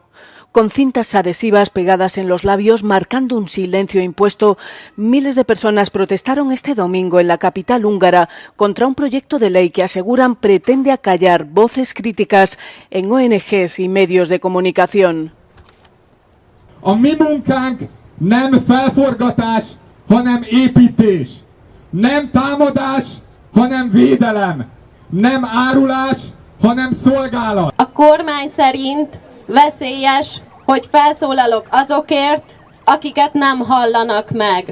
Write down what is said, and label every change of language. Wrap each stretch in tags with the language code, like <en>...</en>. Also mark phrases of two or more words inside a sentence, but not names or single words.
<es>Con cintas adhesivas pegadas en los labios marcando un silencio impuesto, miles de personas protestaron este domingo en la capital húngara contra un proyecto de ley que aseguran pretende acallar voces críticas en ONGs y medios de comunicación.</es> <hu>A mi munkánk nem felforgatás, hanem építés. Nem támadás, hanem védelem. Nem árulás, hanem szolgálat. A kormány szerint veszélyes, hogy felszólalok azokért, akiket nem hallanak meg.</hu>